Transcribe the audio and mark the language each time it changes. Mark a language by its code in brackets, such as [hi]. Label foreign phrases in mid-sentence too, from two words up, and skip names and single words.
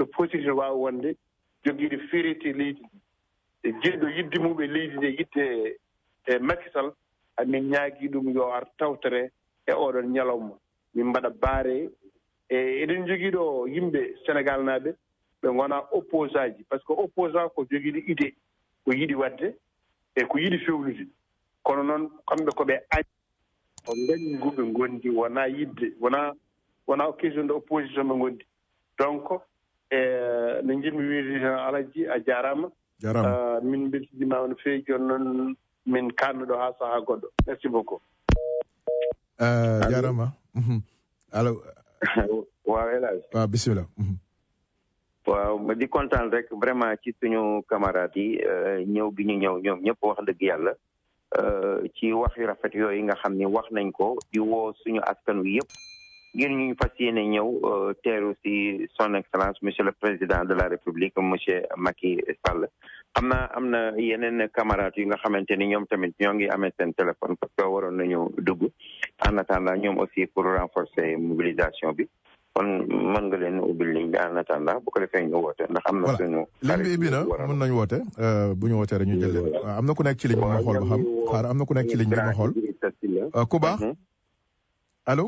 [ff] possibilité wawi wonde joguiɗo férité leydi ndi e jiɗɗo yidde mum e leydi ndi yidde e Macky Sall amin ñaagui ɗum yo ar tawtere e oɗon ñalawma min mbaɗa baare e eɗen joguiɗo yimɓe Sénégal naaɓe ɓe gona opposant ji [fr] par ce que [ff] opposant ko joguiɗo idée ko yiɗi wadde e ko yiɗi fewnude kono noon kamɓe koɓe añ ko ngañgu ɓe gondi wona yidde wona [fr] question de opposition [ff] ɓe gondi donc no jiɗmi wiide Alaji a jarama min beltinima no feewi joni noon min kanno ɗo ha saaha goɗɗo [fr] merci beaucoup [ff] jarama allo [wo] waw elage bisimilla waaw ma di kontaan rek vraiment ci suñu camarades yi ñëw bi ñu ñëw ñoom ñëpp wax dëgg yàlla ci wax yu rafet yooyu nga xam ni wax nañ ko di woo suñu askan wi yëpp ngir ñu fas yéene ñëw teeru si [fr] son excellence monsieur le président de la république monsieur [wo] Macky Sall am na yeneen camarades yi nga xamante ni ñoom tamit ñoo ngi amee seen téléphone [fr] parce que [wo] waroon nañu dugg [fr] en attendant [wo] ñoom [fr] aussi pour renforcer mobilisation [wo] bi kon mën nga leen ubbil ligne bi [fr] en attendant [wo] bu ko defee ñu woote ndax am na suñu ligne bi ibbi na mën nañu woote bu ñu wootee rek ñu jël leen am na ku nekk ci ligne bi ma xool ba xam xaar am na ku nekk ci ligne bi ma xool ku baax allo